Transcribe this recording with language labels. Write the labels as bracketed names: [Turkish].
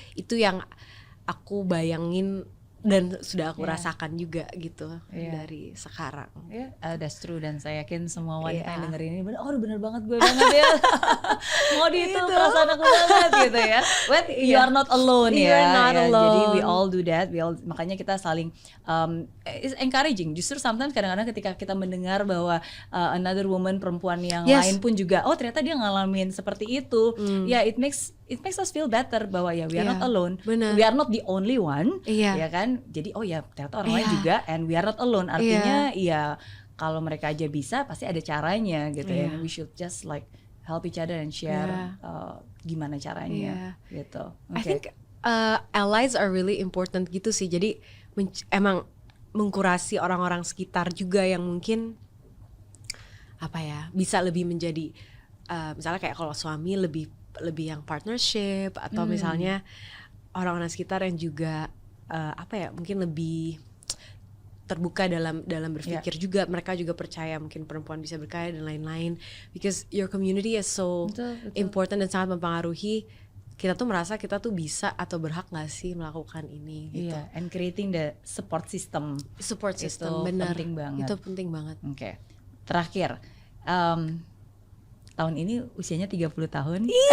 [Indonesian] Itu yang aku bayangin dan sudah aku rasakan juga gitu dari sekarang. [English] That's true, [Indonesian] dan saya yakin semua wanita yang dengerin ini bener banget, gue banget ya. Mau di itu perasaan aku banget gitu ya. [English] But you are not alone You're not alone. [Indonesian] Jadi [English] we all do that. [Indonesian] Makanya kita saling [English] it's encouraging. [Indonesian] Justru [English] sometimes [Indonesian] kadang-kadang ketika kita mendengar bahwa [English] another woman, [Indonesian] perempuan yang lain pun juga ternyata dia ngalamin seperti itu. [English] It makes us feel better [Indonesian] bahwa [English] we are not alone. [Indonesian] Bener. [English] We are not the only one. [Indonesian] Ya kan? Jadi ternyata orang lain juga, [English] and we are not alone. [Indonesian] Artinya kalau mereka aja bisa, pasti ada caranya gitu ya. [English] We should just like help each other and share [Indonesian] gimana caranya gitu. [English] I think allies are really important [Indonesian] gitu sih. Jadi emang mengkurasi orang-orang sekitar juga yang mungkin bisa lebih menjadi misalnya kayak kalau suami lebih yang partnership, atau misalnya orang-orang sekitar yang juga mungkin lebih terbuka dalam berpikir juga. Mereka juga percaya mungkin perempuan bisa berkarya dan lain-lain, [English] because your community is so important [Indonesian] dan sangat mempengaruhi. Kita tuh merasa kita tuh bisa atau berhak gak sih melakukan ini gitu. [English] And creating the support system [Indonesian] Itu benar, penting banget. Itu penting banget. Oke. Terakhir, tahun ini usianya 30 tahun.